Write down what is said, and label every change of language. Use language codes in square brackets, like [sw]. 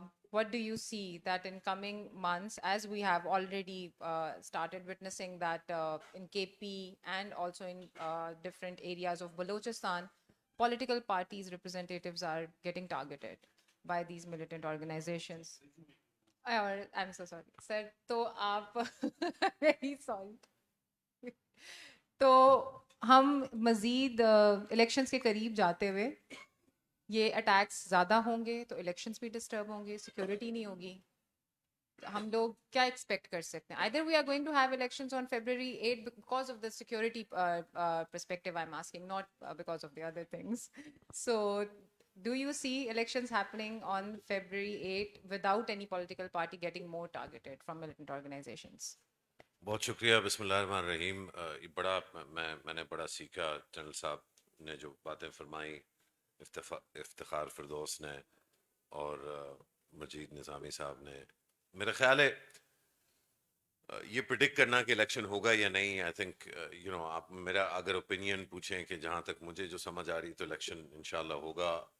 [en] What do you see that in coming months, as we have already started witnessing that in KP and also in different areas of Balochistan, political parties' representatives are getting targeted by these militant organizations? I'm so sorry, sir. [ur] تو آپ [en] very sorry. [ur] تو ہم مزید elections کے قریب جاتے ہوئے یہ اٹیکس زیادہ ہوں گے تو الیکشنز بھی ڈسٹرب ہوں گے, سیکیورٹی نہیں ہوگی. ہم لوگ کیا ایکسپیکٹ کر سکتے ہیں؟ [en] either we are going to have elections on February 8 because of the security perspective I'm asking, not because of the other things. So do you see elections happening on February 8 without any political party getting more targeted from militant organizations? [ur] بہت شکریہ. بسم اللہ الرحمن الرحیم. یہ بڑا میں نے بڑا سیکھا جنرل صاحب نے جو باتیں فرمائیں, افتخار فردوس نے اور مجید نظامی صاحب نے. میرا خیال ہے یہ پریڈکٹ کرنا کہ الیکشن ہوگا یا نہیں, [en] I think you know, [ur] آپ میرا اگر اوپینین پوچھیں کہ جہاں تک مجھے جو سمجھ آ رہی تو الیکشن انشاءاللہ ہوگا.